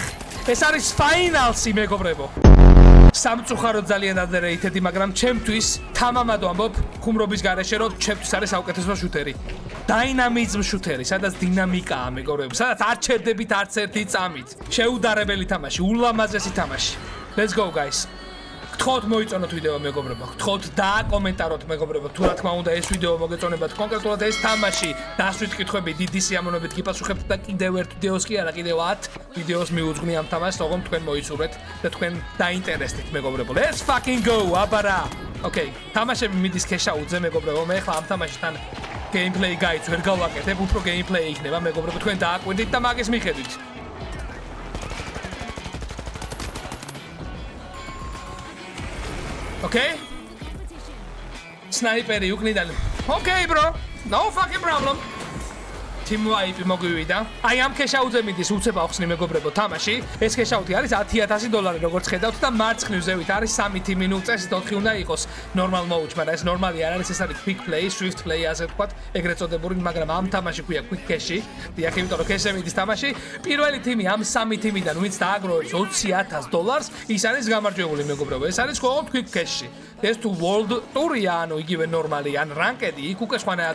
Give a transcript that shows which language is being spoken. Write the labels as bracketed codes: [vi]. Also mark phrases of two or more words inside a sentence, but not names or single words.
[ka] ეს არის Finals-ი მეგობრებო. სამწუხაროდ ძალიან underrated-ი, მაგრამ ჩემთვის თამამად ვამბობ, ხუმრობის გარეშე რომ ჩემთვის არის საუკეთესო შუთერი. Dynamism შუთერი, სადაც დინამიკაა მეგობრებო, სადაც არ ჩერდებით არც ერთი წამით. შეუდარებელი თამაში, ულამაზესი თამაში. [en] Let's go guys. [ka] გთხოვთ მოიწონოთ ვიდეო მეგობრებო, გთხოვთ დააკომენტაროთ მეგობრებო, თუ რა თქმა უნდა ეს ვიდეო მოგეწონებათ კონკრეტულად ეს თამაში, დასვით კითხვები დიდი სიამოვნებით გიპასუხებთ და კიდევ ერთ ვიდეოს კი არა, კიდევ 10 ვიდეოს მიუძღვნი ამ თამაშს, თორემ თქვენ მოისურვეთ და თქვენ დაინტერესდით მეგობრებო. [en] Let's fucking go, [ka] აბარა. Okay, თამაშები მიდის ქეშაუძე მეგობრებო, მე ხლა ამ თამაშთან [en] gameplay guides [ka] ვერ გავაკეთებ, უფრო gameplay იქნება მეგობრებო, თქვენ დააკვირდით და მაგის მიხედვით. [en] Okay? [ka] Sniper-ი უკნიდან. [en] Okay, bro. No fucking problem. Team wipe მოგვივიდა. [ka] აი ამ ქეშაუძე მიდის უცებ ახსნი მეგობრებო თამაში. ეს ქეშაუთი არის $10,000 როგორც ხედავთ და მარცხნივ ზევით არის 3 team წეს 4 უნდა იყოს [en] normal mode, [ka] მაგრამ ეს ნორმალი არ არის, ეს არის [en] quick play, swift play [ka] ასე ვთქვათ, ეგრეთ წოდებული, მაგრამ ამ თამაში ქვია [en] quick cash-ი. [ka] დიახ, იმიტომ რომ cash-ი მიდის თამაში. პირველი team ამ 3 team-დან ვინც დააგროვებს $20,000, ის არის გამარჯვებული მეგობრებო. ეს არის მხოლოდ [en] quick cash-ი. [ka] ეს თუ [en] world tour-ია, [ka] ანუ იგივე ნორმალი, ან ranked-ი, იქ უკვე სხვანაირად.